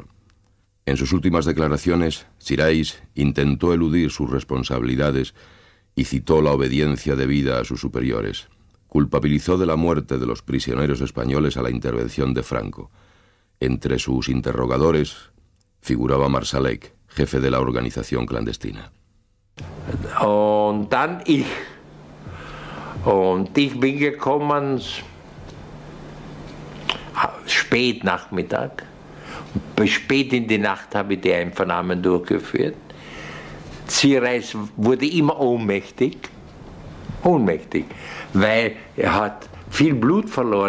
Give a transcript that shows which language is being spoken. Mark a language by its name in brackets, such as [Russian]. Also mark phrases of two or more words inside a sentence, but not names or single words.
[Spanish] En sus últimas declaraciones, Sirais intentó eludir sus responsabilidades y citó la obediencia debida a sus superiores. Culpabilizó de la muerte de los prisioneros españoles a la intervención de Franco. Entre sus interrogadores figuraba Marsalek, jefe de la organización clandestina. [German] Und dann ich. Und ich bin gekommen spät Nachmittag. Spät in die Nacht habe ich die Einvernahmen durchgeführt. Sirais wurde immer ohnmächtig, weil er hat viel Blut verloren.